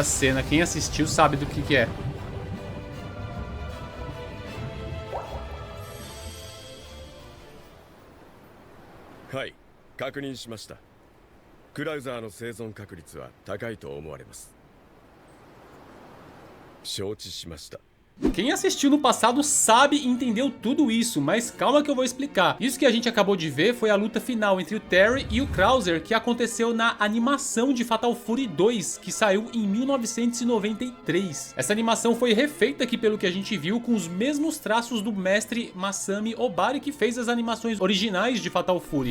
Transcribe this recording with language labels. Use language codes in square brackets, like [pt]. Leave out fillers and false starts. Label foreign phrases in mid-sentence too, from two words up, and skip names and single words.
[pt] cena, quem assistiu sabe do que é. [ja] Hai, 確認しました。クラウザーの生存確率は高いと思われます。承知しました。 [pt] Quem assistiu no passado sabe e entendeu tudo isso, mas calma que eu vou explicar. Isso que a gente acabou de ver foi a luta final entre o Terry e o Krauser, que aconteceu na animação de Fatal Fury 2, que saiu em 1993. Essa animação foi refeita aqui pelo que a gente viu, com os mesmos traços do mestre Masami Obari, que fez as animações originais de Fatal Fury.